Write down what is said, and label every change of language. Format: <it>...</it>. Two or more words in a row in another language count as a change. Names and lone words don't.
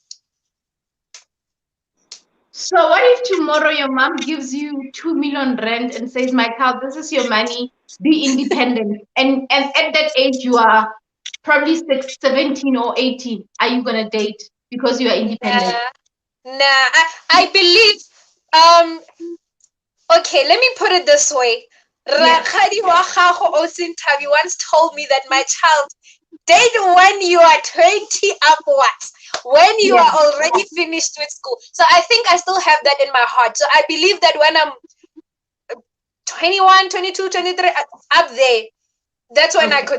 <en>So what if tomorrow your mom gives you 2 million rand and says, "My child, this is your money. Be independent." And at that age you are probably 17 or 18. Are you gonna date because you are independent? Nah, nah. I believe. Um. Okay, let me put it this way. Yeah.</en> <tn>Rakgadi wa gago</tn> <en>Osinthabi once told me that, my child, date when you are 20 upwards, when you Yeah. are already finished with school. So I think I still have that in my heart. So I believe that when I'm 21, 22, 23, up there, that's when I</en>